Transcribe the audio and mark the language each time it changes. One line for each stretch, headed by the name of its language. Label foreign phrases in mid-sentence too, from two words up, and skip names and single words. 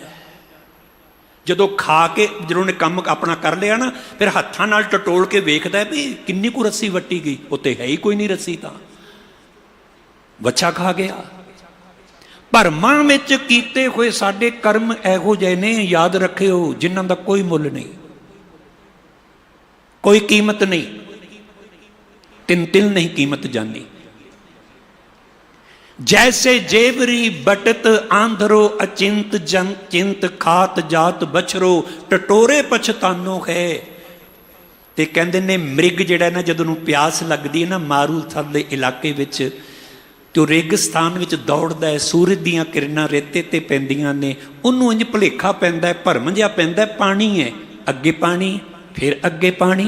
Punjabi: ਜਦੋਂ ਖਾ ਕੇ ਜੋ ਉਨ੍ਹੇਂ ਕੰਮ ਆਪਣਾ ਕਰ ਲਿਆ ਨਾ, ਫਿਰ ਹੱਥਾਂ ਨਾਲ ਟਟੋਲ ਕੇ ਵੇਖਦਾ ਹੈ ਭੀ ਕਿੰਨੀ ਕੋ ਰੱਸੀ ਵੱਟੀ ਗਈ, ਉੱਤੇ ਹੈ ਹੀ ਕੋਈ ਨਹੀਂ ਰੱਸੀ, ਤਾਂ ਵੱਛਾ ਖਾ ਗਿਆ। ਭਰਮਾਂ ਵਿਚ ਕੀਤੇ ਹੋਏ ਸਾਡੇ ਕਰਮ ਇਹੋ ਜਿਹੇ ਨੇ, ਯਾਦ ਰੱਖਿਓ, ਜਿਨ੍ਹਾਂ ਦਾ ਕੋਈ ਮੁੱਲ ਨਹੀਂ, ਕੋਈ ਕੀਮਤ ਨਹੀਂ, ਤਿਨ ਤਿਲ ਨਹੀਂ ਕੀਮਤ ਜਾਣੀ।
Braj: जैसे जेवरी बटत आंधरो अचिंत जन चिंत, खात जात बछरो टटोरे पछतानो है।
Punjabi: ਤੇ ਕਹਿੰਦੇ ਨੇ ਮ੍ਰਿਗ ਜਿਹੜਾ ਨਾ ਜਦੋਂ ਪਿਆਸ ਲੱਗਦੀ ਹੈ ਨਾ, ਮਾਰੂ ਥਲ ਦੇ ਇਲਾਕੇ ਵਿਚ, ਤੋ ਰੇਗਿਸਤਾਨ ਵਿਚ ਦੌੜਦਾ ਹੈ, ਸੂਰਜ ਦੀਆਂ ਕਿਰਨਾਂ ਰੇਤੇ ਤੇ ਪੈਂਦੀਆਂ ਨੇ, ਉਨ੍ਹੋਂਨੇ ਇੰਜ ਭੁਲੇਖਾ ਪੈਂਦਾ ਹੈ, ਭਰਮ ਜਿਹਾ ਪੈਂਦਾ ਹੈ, ਪਾਣੀ ਹੈ, ਅੱਗੇ ਪਾਣੀ, ਫਿਰ ਅੱਗੇ ਪਾਣੀ।